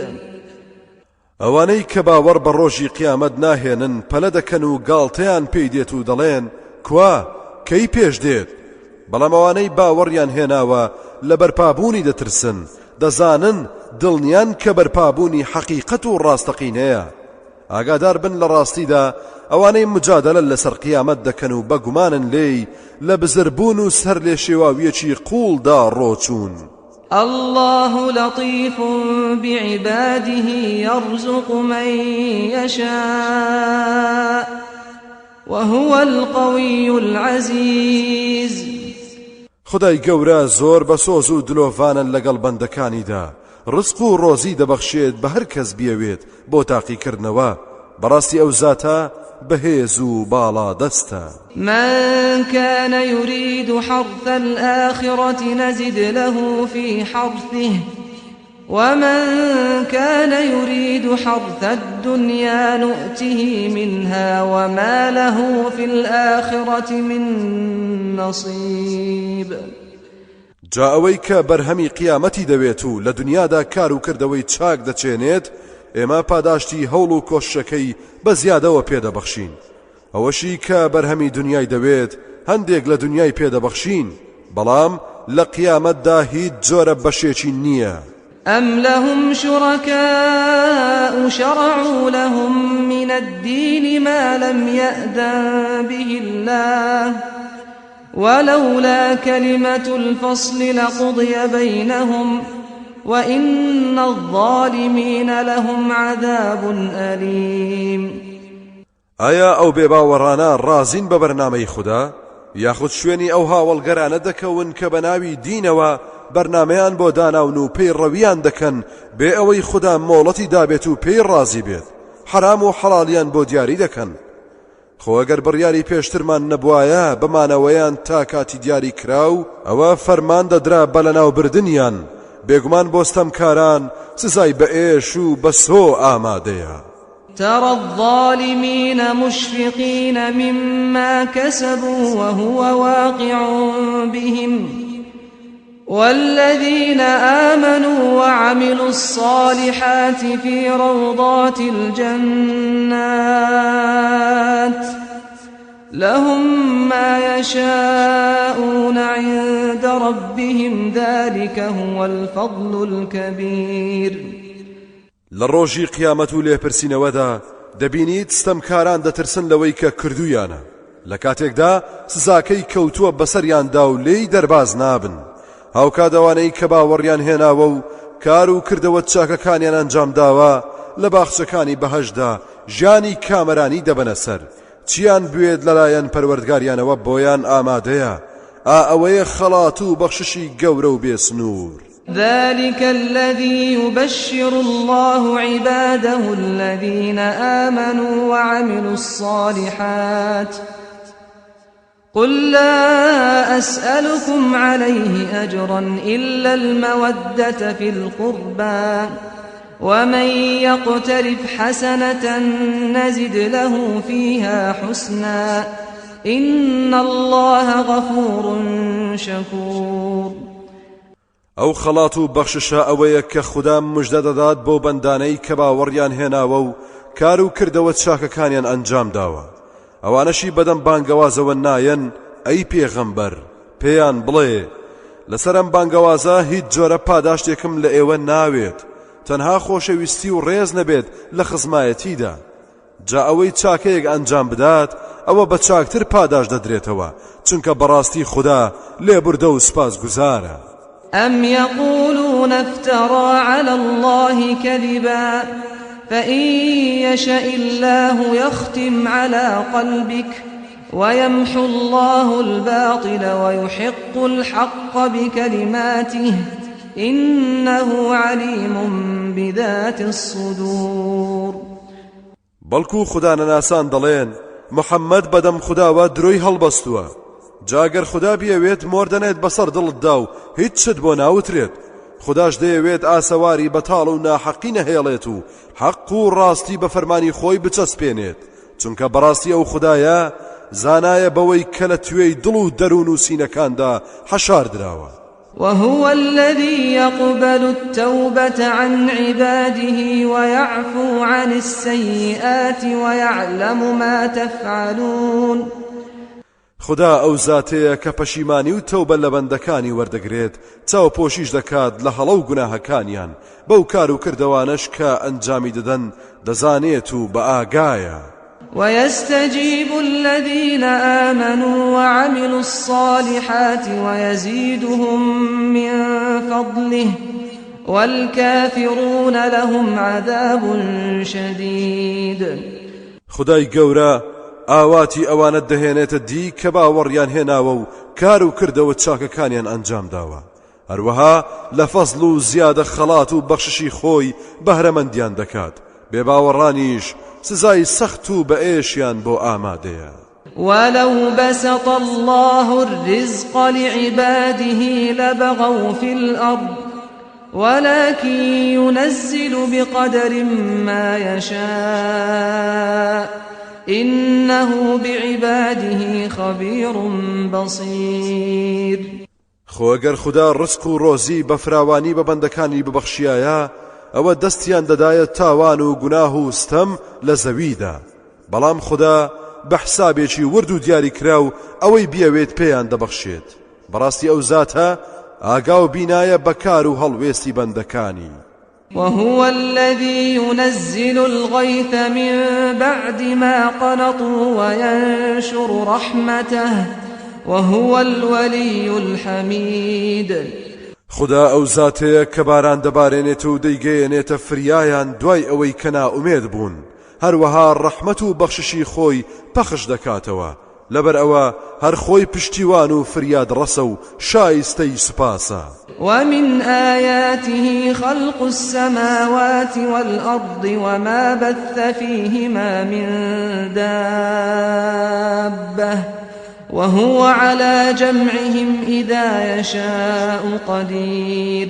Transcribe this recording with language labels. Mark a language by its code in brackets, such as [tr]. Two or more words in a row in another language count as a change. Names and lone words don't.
[ckb] ئەوانەی کە باوەڕ بە ڕۆژی قیامەت ناهێنن پەلە دەکەن و گاڵتەیان پێی دێت و دەڵێن کوا کەی پێش دێت بەڵام ئەوانەی باوەڕیان هێناوە لە بەرپابوونی دەترسن دەزانن دڵنیان کە بەرپابوونی حەقیقەت و ڕاستەقینەیە ئاگادار بن لە ڕاستیدا ئەوانەی مجادلە لەسەر قیامەت دەکەن و بەگومانن لێی لە بزربوون و سەر لێ شێواویەکی قوڵدا ڕۆچوون [ar] الله لطيف بعباده يرزق من يشاء وهو القوي العزيز [ckb] خدای گەورە زۆر بە سۆز و دلۆڤانن لەگەڵ بەندەکانیدا ڕزق و ڕۆزی دەبەخشێت بە هەر کەس بیەوێت بۆ تاقیکردنەوە بەڕاستی ئەو زاتە بەهێز و باڵا دەستە [ar] من كان يريد حرث الآخرة نزد له في حرثه ومن كان يريد حرث الدنيا نؤته منها وما له في الآخرة من نصيب [ckb] جا ئەوەی کە بەرهەمی قیامەتی دەوێت و لە دنیادا کار و کردەوەی چاک دەچێنێت ئێمە پاداشتی هەوڵ و کۆشەکەی بە زیادەوە پێدەبەخشین ئەوەشی کە بەرهەمی دنیای دەوێت هەندێک لە دنیای پێدەبەخشین بەڵام لە قیامەتدا هیچ جۆرە بەشێکی نییە [ar] أم لهم شركاء شرعوا لهم من الدين ما لم يأذن به الله ولولا كلمة الفصل لقضي بينهم وإن الظالمين لهم عذاب أليم [ckb] ئایا ئەو بێباوەڕانە ڕازین بە بەرنامەی خوددا یاخود شوێنی ئەو هاوڵگەرانە دەکەون کە بە ناوی دینەوە بەرنامەیان بۆ داناون و پێی ڕەویان دەکەن بێ ئەوەی خوددا مۆڵەتی دابێت و پێی ڕازی بێت حرام و حەڵالیان بۆ دیاری دەکەن خۆ ئەگەر بڕیاری پێشترمان نەبوایە بمانەوەیان تا کاتی دیاری کراو ئەوە فەرمان دەدرا بە لەناوبردنیان بێگومان بۆستەمکاران سزای بە ئێش و بە سۆ ئامادەیە [ar] ترى الظالمين مشفقين مما كسبوا وهو واقع بهم والذين آمنوا وعملوا الصالحات في روضات الجنات لهم ما يشاءون عند ربهم ذلك هو الفضل الكبير [ckb] لروجي قيامتو لێپرسینەوەدا دەبینیت ستەمکاران دەترسن لەوەی کە کردویانە لە کاتێکدا سزاکەی کەوتووە بەسەریاندا و لێی دەرباز نابن هاوکادەوانەی کە باوەڕیان هێناوە و کار و کردەوە چاکەکانیان ئەنجام داوە لە باخچەکانی بەهەشدا ژیانی کامەرانی دەبەنە سەر چیان بوێت لەلایەن پەروەردگاریانەوە بۆیان ئامادەیە ئەوەیە خەڵات و بەخششی گەورە و بێسنوور [ar] ذلك الذي يبشر الله عباده الذين آمنوا وعملوا الصالحات قل لا أسألكم عليه أجرا إلا المودة في القربى ومن يقترف حسنة نزد له فيها حسنا إن الله غفور شكور. [ckb] ئەو خەڵات و بەخششە ئەوەیە کە خوددا مژدە دەدات بۆ بەندانەی کە باوەڕیان هێناوە و کار و کردەوە چاکەکانیان ئەنجام داوە. ئەوانەشی بەدەم بانگەوازەوە نایەن ئەی پێغەمبەر پێیان بڵێ لەسەر ئەم بانگەوازە هیچ جۆرە پاداشتێکم لە ئێوە ناوێت تەنها خۆشەویستی و ڕێز نەبێت لە خزمایەتیدا. جا ئەوەی چاکەیەک ئەنجام بدات ئەوە بە چاکتر پاداش دەدرێتەوە چونکە بەڕاستی خوددا لێبوردە و سپاسگوزارە. [ar] أم يقولون افترى على الله كذبا فإن يشاء الله يختم على قلبك ويمحو الله الباطل ويحق الحق بكلماته إنه عليم بذات الصدور. [ckb] بەڵکو خوددا نەناسان دەڵێن محەممەد بەدەم خودداوە درۆی هەڵبەستووە جاگەر خوددا بیەوێت مۆردەنێت بەسەر دڵتدا و هیچ شت بۆ ناوترێت خودداش دەیەوێت ئاسەواری بەتاڵ و ناحەقی نەهێڵێت و حەق و ڕاستی بە فەرمانی خۆی بچەسپێنێت چونکە بەڕاستی ئەو خوددایە زانایە بەوەی کە لە توێی دڵ و دەروون و سینەکاندا حەشار دراوە. [ar] وهو الذي يقبل التوبة عن عباده ويعفو عن السيئات ويعلم ما تفعلون. [ckb] خدا ئەو زاتەیە کە پەشیمانی و تەوبە لە بەندەکانی وەردەگرێت چاوپۆشیش دەکات لە هەڵە و گوناهەکانیان بەو کار و کردەوانش کە ئەنجامی دەدەن دەزانێت و بە ئاگایە. [ar] ويستجيب الذين آمنوا وعملوا الصالحات ويزيدهم من فضله والكافرون لهم عذاب شديد. [ckb] خدای گەورە ئاواتی ئەوانە دەهێنێتە دی کە باوەڕیان هێناوە و کار و کردەوە چاکەکانیان ئەنجام داوە هەروەها لە فەزڵ و زیادە خەڵات و بەخششی خۆی بەهرەمەندیان دەکات بێباوەڕانیش سزای سەخت و بەئێشیان بۆ ئامادەیە. [ar] ولو بسط الله الرزق لعباده لبغوا في الأرض ولكن ينزل بقدر ما يشاء إنه بعباده خبير بصير. [ckb] خۆگەر خوددا ڕزق و ڕۆزی بە فراوانی بە بەندەکانی ببەخشیایە ئەوە دەستیان دەدایە تاوان و گوناه و ستەم لە زەویدا بەڵام خوددا بە حسابێکی ورد و دیاری کرا و ئەوەی بیەوێت پێیان دەبەخشێت بەڕاستی ئەو زاتە ئاگا و بینایە بەکار و هەڵوێستی بەندەکانی. [ar] وهو الذي ينزل الغيث من بعد ما قنطوا وينشر رحمته وهو الولي الحميد. [ckb] خدا ئەو زاتەیە کە باران دەبارێنێت و دەیگەیەنێتە فریایان دوای ئەوەی کە نائومێد بوون هەروەها ڕەحمەت و بەخششی خۆی پەخش دەکاتەوە لەبەر ئەوە هەر خۆی پشتیوان و فریاد ڕەسە و شایستەی سوپاسە. [ar] ومن آياته خلق السماوات والأرض وما بث فيهما من دابة وهو على جمعهم إذا يشاء قدير.